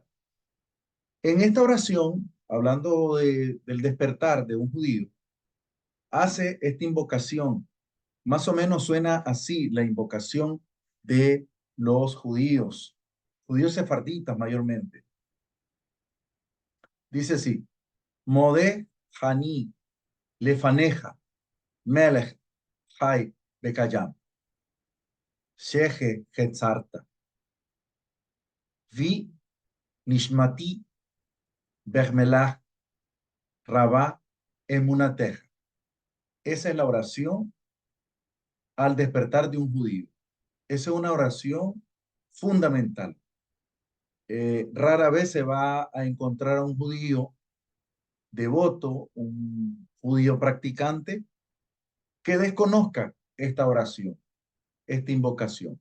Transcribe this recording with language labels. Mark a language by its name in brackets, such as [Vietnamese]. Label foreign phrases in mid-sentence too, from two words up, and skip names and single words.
[Spanish] En esta oración, hablando del despertar de un judío, hace esta invocación. Más o menos suena así la invocación de los judíos sefarditas mayormente. Dice así: [Hebrew] מודה אני לפניך מלך חי וקיים שהחזרת בי נשמתי בחמלה רבה אמונתך. [Spanish] Esa es la oración al despertar de un judío. Esa es una oración fundamental. Rara vez se va a encontrar a un judío devoto, un judío practicante, que desconozca esta oración, esta invocación.